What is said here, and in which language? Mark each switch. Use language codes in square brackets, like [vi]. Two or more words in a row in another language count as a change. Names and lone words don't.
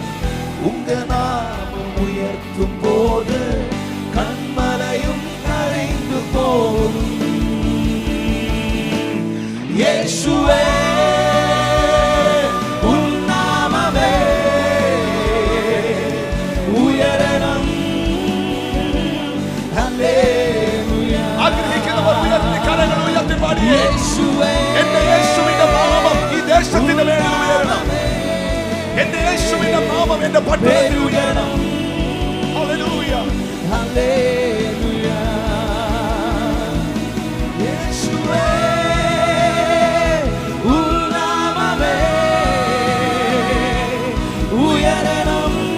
[ta] உங்க நாமம் உயர்த்தும் போது கண்மலையும் கரிந்து போகும். இயேசுவே உன் நாமமே உயரணும். ஹல்லேலூயா. [ml] ആഗ്രഹിക്കുന്നവർ ഉയർത്തി കരങ്ങൾ ഉയർത്തി പാടി യേശുവേ എന്റെ യേശുവിന്റെ നാമം ഈ ദേശത്തിന്റെ മേൽ ഉയരണം. എന്റെ യേശുവിന്റെ നാമം എന്റെ പട്ടണത്തിൽ ഉയരണം. ഹല്ലേലൂയ [ta] ஹல்லேலூயா. இயேசுவே உன் நாமமே உயரணும்.